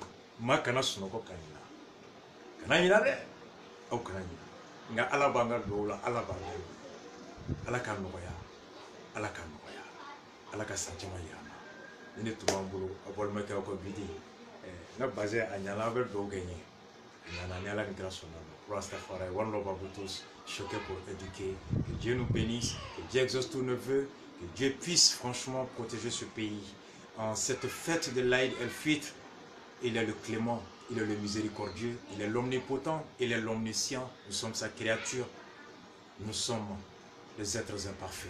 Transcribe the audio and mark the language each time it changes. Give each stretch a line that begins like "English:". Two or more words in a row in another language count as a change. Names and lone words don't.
Bambara: maa kana sunɔgɔ ka ɲina kana ɲina dɛ aw kana ɲina nka ala b'an ka duwawu la ala b'an la ala k'a nɔgɔya ala k'a nɔgɔya ala ka san caman yira an na ni ne tun b'an bolo a balimakɛ aw ka bidi n ka bazɛn a ɲana an bɛ duwawu kɛ n ye a ɲana ni ala ni kira sɔnna ma
French: pour Rastafari
English: one love
French: à vous tous choqués pour éduquer que Dieu nous bénisse que Dieu exauce tous nos vœux que Dieu puisse franchement protéger ce pays en cette fête de l'Aïd el-Fitr. Il est le clément, il est le miséricordieux, il est l'omnipotent, il est l'omniscient. Nous sommes sa créature, nous sommes les êtres imparfaits.